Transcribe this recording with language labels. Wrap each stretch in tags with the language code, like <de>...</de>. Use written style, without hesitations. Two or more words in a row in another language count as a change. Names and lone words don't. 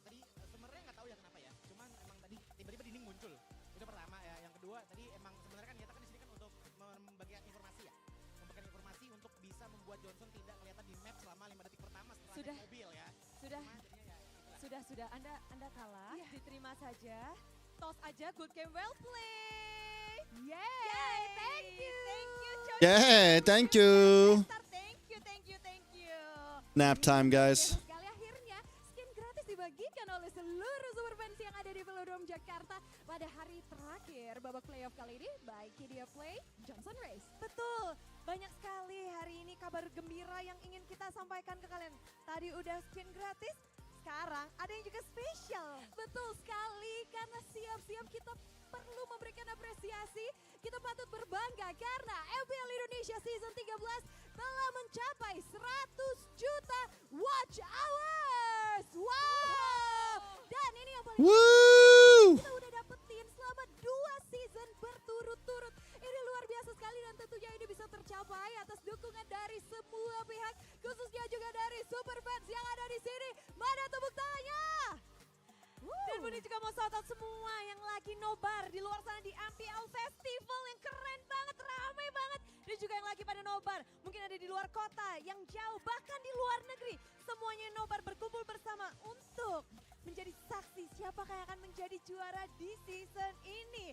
<id>Tadi sebenarnya nggak tahu ya kenapa ya. Cuman emang tadi tiba-tiba dinding muncul. Itu pertama ya. Yang kedua tadi emang sebenarnya kan kita kan di sini kan untuk membagikan informasi ya. Membagikan informasi untuk bisa membuat Johnson tidak kelihatan di map selama 5 detik pertama setelah naik mobil ya. Sudah. Anda kalah. Diterima saja. Toss aja.</id> <en>Good game, well play. Yay! Thank you. Yeah, thank you. Thank you. Nap time, guys.</en> <id>Sekali akhirnya skin gratis dibagikan oleh seluruh</id> <en>super fans</en> <id>yang ada di Velodrome Jakarta pada hari terakhir babak playoff kali ini by Kidia Play Johnson Race. Betul, banyak sekali hari ini kabar gembira yang ingin kita sampaikan ke kalian. Tadi udah skin gratis, sekarang ada yang juga spesial. Betul sekali, karena siap-siap kita perlu memberikan apresiasi. Kita patut berbangga karena MPL Indonesia Season 13 telah mencapai 100 juta</id> <en>watch hours.</en> <id>Wow! Dan ini yang paling kita udah dapetin selama 2 season berturut-turut. Ini luar biasa sekali dan tentunya ini bisa tercapai atas dukungan dari semua pihak, khususnya juga dari</id> <en>super fans</en> <id>yang ada di sini. Mana tepuk tangannya? Dan Budi juga mau</id> <en>shout out</en> <id>semua yang lagi nobar di luar sana di MPL Festival yang keren banget, ramai banget. Dan juga yang lagi pada nobar, mungkin ada di luar kota, yang jauh, bahkan di luar negeri. Semuanya nobar berkumpul bersama untuk menjadi saksi siapakah yang akan menjadi juara di season ini.</id>